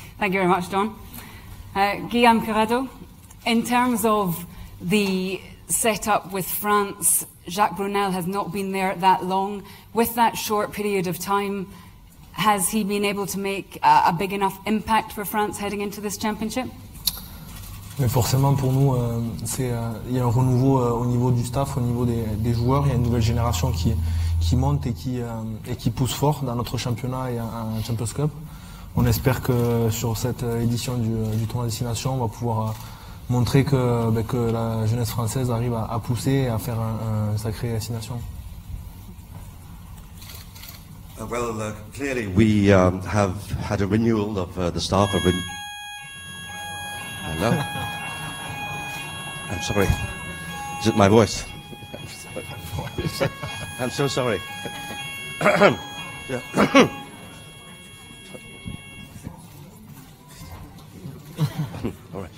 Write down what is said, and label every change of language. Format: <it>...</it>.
<en>Thank you very much, John. Guillaume Corrado, in terms of the setup with France, Jacques Brunel has not been there that long. With that short period of time, has he been able to make a big enough impact for France heading into this championship?</en> <fr>Mais forcément pour nous, il y a un renouveau au niveau du staff, au niveau des joueurs. Il y a une nouvelle génération qui monte et qui pousse fort dans notre championnat et en Champions Cup. On espère que sur cette édition du tournoi Destination, on va pouvoir montrer que la jeunesse française arrive à pousser et à faire un sacré Destination.</fr> <en>Well, clearly we have had a renewal of the staff. Hello? I'm sorry. Is it my voice? I'm so sorry. All right.</en>